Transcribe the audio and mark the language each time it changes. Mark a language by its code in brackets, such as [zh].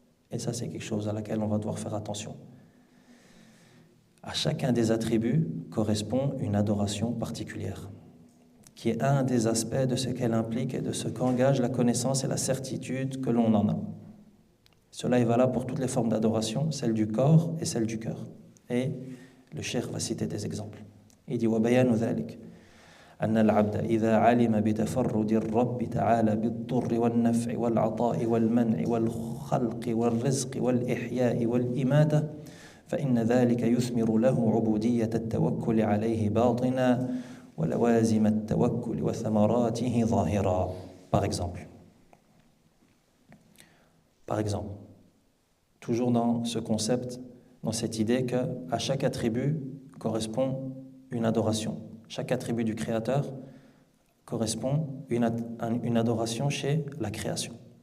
[fr] Et ça, c'est quelque chose à laquelle on va devoir faire attention. À chacun des attributs correspond une adoration particulière, qui est un des aspects de ce qu'elle implique et de ce qu'engage la connaissance et la certitude que l'on en a. Cela est valable pour toutes les formes d'adoration, celle du corps et celle du cœur. Et le cheikh va citer des exemples. Il dit [ar] وَبَيَانُ ذَلِكَ أن العبد إذا علم بتفرد الرب تعالى بالضر والنفع والعطاء والمنع والخلق والرزق والإحياء والإماتة فإن ذلك يثمر له عبودية التوكل عليه باطنا ولوازم التوكل وثمراته ظاهرا. [fr] Par exemple, toujours dans ce concept, dans cette idée qu'à chaque attribut correspond une adoration. Chaque attribut du Créateur correspond une adoration chez la création.